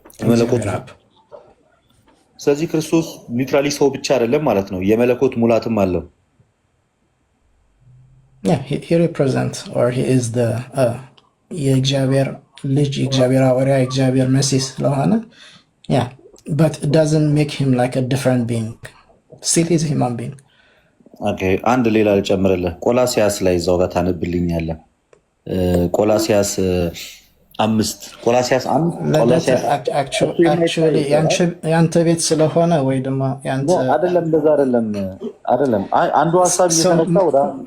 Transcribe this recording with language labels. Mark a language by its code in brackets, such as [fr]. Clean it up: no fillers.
[am] መለኮት። ስለዚህ ክርስቶስ ሊትራሊ ሰው ብቻ አይደለም ማለት ነው፣ የመለኮት ሙላትም አለው። [en] he represents or he is the [am] የእግዚአብሔር ልጅ የእግዚአብሔር ሐዋርያ የእግዚአብሔር መሲህ ስለሆነ [en] but it doesn't make him like a different being. Still he's a human being. [am] Okay, አንድ ሌላ ልጨምርልህ። ቆላሲያስ ላይ እዛው ጋር ታነብልኛለህ። ቆላሲያስ 5 ቆላሲያስ 1 actually ያንተ ቤት ስለሆነ ወይ ደግሞ ያንተ አይደለም፣ እንደዛ አይደለም። አንዱ ሐሳብ እየተነሳ ወደ